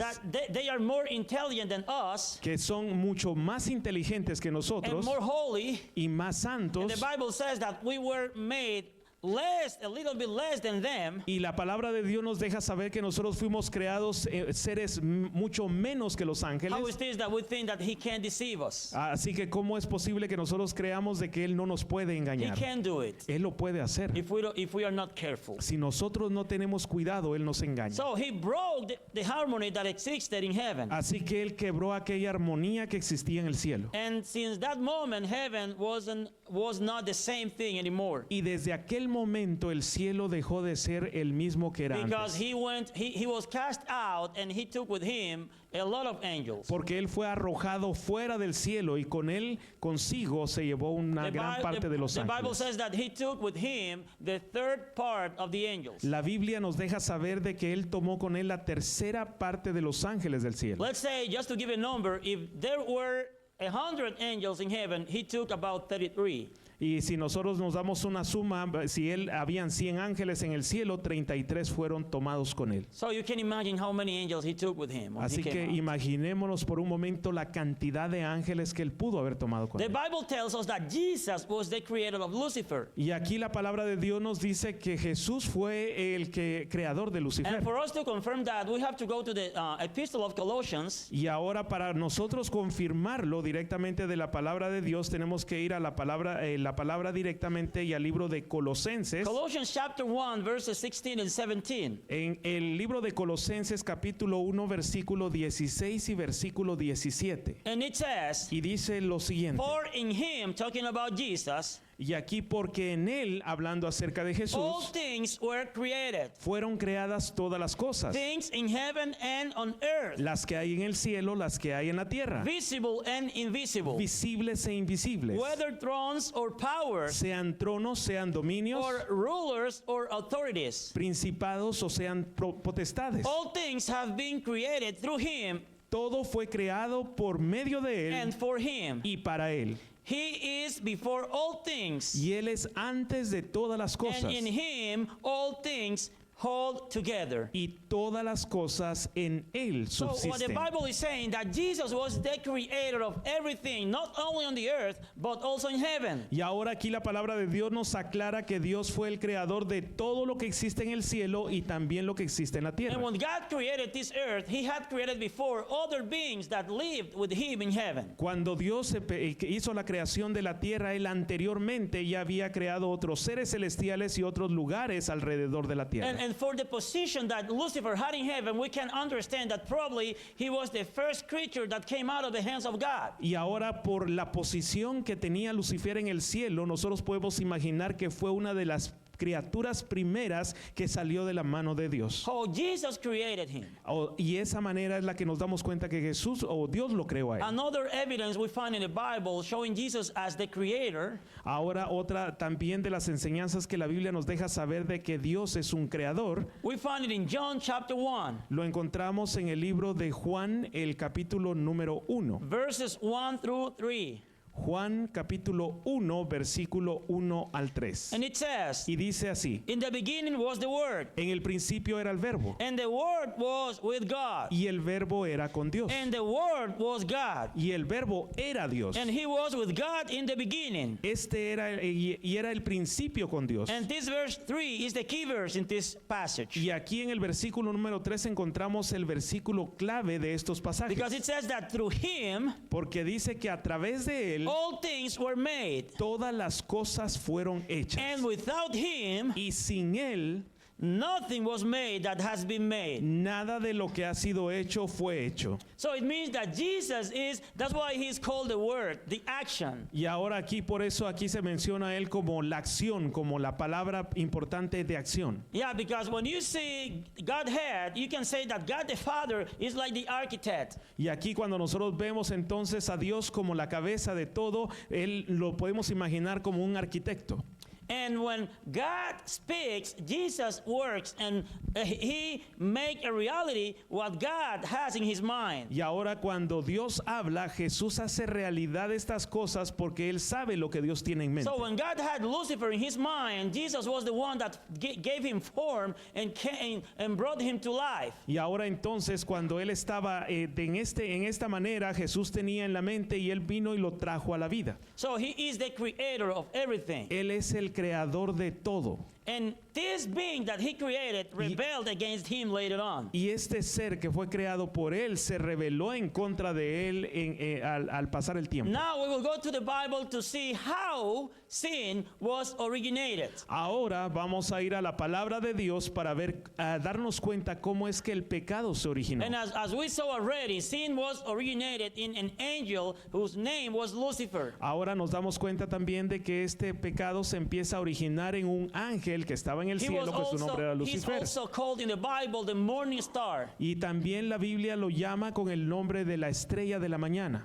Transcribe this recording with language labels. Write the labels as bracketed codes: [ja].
[en] that they are more intelligent than us [es] que son mucho más inteligentes que [en] and [es] nosotros [en] more holy, [es] y más [en] and [es] santos, [en] the Bible says that we were made a little bit less than them, [es] y la palabra de Dios nos deja saber que nosotros fuimos creados seres mucho menos que los [en] how is [es] ángeles. [en] this that we think that he can't deceive us? [es] Así que ¿cómo es posible que nosotros creamos de que Él no nos puede [en] He [es] engañar? [en] can do it [es] Él lo puede hacer. [en] if we are not careful. [es] Si nosotros no tenemos cuidado, Él nos engaña. [en] So he broke the harmony that existed in heaven. [es] Así que Él quebró aquella armonía que existía en el cielo. [en] And since that moment, heaven was not the same thing anymore. [es] Y desde aquel momento el cielo dejó de ser el mismo que era [en] Because [es] antes. [en] he was cast out and he took with him a lot of angels. [es] Porque Él fue arrojado fuera del cielo y con Él consigo se llevó una gran parte de los [en] The Bible [es] ángeles. [en] says that he took with him the third part of the angels. [es] La Biblia nos deja saber de que Él tomó con Él la tercera parte de los ángeles del cielo. [en] Let's say, just to give a number, if there were 100 angels in heaven, he took about 33. [es] Y si nosotros nos damos una suma, si él habían 100 ángeles en el cielo, 33 fueron tomados con él. [en] So you can imagine how many angels he took with him when [es] Así [en] he [es] que [en] came out. [es] imaginémonos por un momento la cantidad de ángeles que él pudo haber tomado con [en] The [es] él. [en] Bible tells us that Jesus was the creator of Lucifer. [es] Y aquí la palabra de Dios nos dice que Jesús fue el creador de Lucifer. [en] And for us to confirm that, we have to go to the Epistle of Colossians. [es] Y ahora para nosotros confirmarlo directamente de la palabra de Dios, tenemos que ir a la palabra directamente y al libro de Colosenses. [en] Colossians chapter 1, verses 16 and 17. [es] En el libro de Colosenses capítulo 1 versículo 16 y versículo 17. [en] And it says, [es] Y dice lo siguiente. [en] for in him, talking about Jesus, [es] Y aquí porque en él, hablando acerca de [en] all [es] Jesús, [en] things were created. [es] fueron creadas todas las cosas. [en] Things in heaven and on earth, [es] Las que hay en el cielo, las que hay en la tierra. [en] visible and invisible, [es] Visibles e invisibles. [en] whether thrones or powers, [es] Sean tronos, sean dominios, [en] or rulers or authorities. [es] principados o sean potestades. [en] All things have been created through him [es] Todo fue creado por medio de [en] and [es] él [en] for him. [es] y para él. [en] He is before all things, [es] Y él es antes de todas las [en] and [es] cosas. [en] in him all things hold together. [es] Y todas las cosas en él [en] So what the [es] subsisten. [en] Bible is saying, that Jesus was the creator of everything, not only on the earth, but also in heaven. [es] Y ahora aquí la palabra de Dios nos aclara que Dios fue el creador de todo lo que existe en el cielo y también lo que existe en la tierra. [en] And when God created this earth, he had created before other beings that lived with him in heaven. [es] Cuando Dios hizo la creación de la tierra, él anteriormente ya había creado otros seres celestiales y otros lugares alrededor de la tierra. [en] And for the position that Lucifer had in heaven, we can understand that probably he was the first creature that came out of the hands of God. [es] Y ahora por la posición que tenía Lucifer en el cielo, nosotros podemos imaginar que fue una de las criaturas primeras que salió de la mano de Dios. [en] How Jesus created him. [es] Y esa manera es la que nos damos cuenta que Jesús o Dios lo creó a él. [en] Another evidence we find in the Bible showing Jesus as the creator [es] Ahora otra también de las enseñanzas que la Biblia nos deja saber de que Dios es un creador, [en] we find it in John chapter 1, [es] lo encontramos en el libro de Juan, el capítulo número 1. [en] verses 1 through 3. [es] Juan capítulo 1, versículo 1 al 3. [en] And it says, [es] Y dice así: [en] in the beginning was the Word, [es] en el principio era el verbo, [en] and the Word was with God, [es] y el verbo era con Dios, [en] and the Word was God, [es] y el verbo era Dios. [en] and he was with God in the beginning. [es] Este era y era el principio con Dios. [en] And this verse 3 is the key verse in this passage. [es] Y aquí en el versículo número 3 encontramos el versículo clave de estos pasajes. [en] Because it says that through him [es] Porque dice que a través de él [en] all things were made, [es] todas las cosas fueron hechas. [en] and without him [es] Y sin él [en] Nothing was made that has been made. [es] Nada de lo que ha sido hecho fue hecho. [en] So it means that Jesus is, that's why he's called the word, the action. [es] Y ahora aquí, por eso aquí se menciona a él como la acción, como la palabra importante de acción. [en] Yeah, because when you see Godhead, you can say that God the Father is like the architect. [es] Y aquí cuando nosotros vemos entonces a Dios como la cabeza de todo, él lo podemos imaginar como un arquitecto. [en] And when God speaks, Jesus works, and he make a reality what God has in his mind. [es] Y ahora cuando Dios habla, Jesús hace realidad estas cosas porque él sabe lo que Dios tiene en mente. [en] So when God had Lucifer in his mind, Jesus was the one that gave him form and came and brought him to life. [es] Y ahora entonces cuando él estaba en esta manera, Jesús tenía en la mente y él vino y lo trajo a la vida. [en] So he is the creator of everything. [es] Él es el creador de todo. [en] And this being that he created rebelled against him later on. [es] Y este ser que fue creado por él se rebeló en contra de él al pasar el tiempo. [en] Now we will go to the Bible to see how sin was originated. [es] Ahora vamos a ir a la palabra de Dios para ver, darnos cuenta cómo es que el pecado se originó. [en] And as we saw already, sin was originated in an angel whose name was Lucifer. [es] Ahora nos damos cuenta también de que este pecado se empieza a originar en un ángel que estaba en el cielo, que su nombre era [en] He's [es] Lucifer. [en] also called in the Bible the morning star. [es] Y también la Biblia lo llama con el nombre de la estrella de la mañana.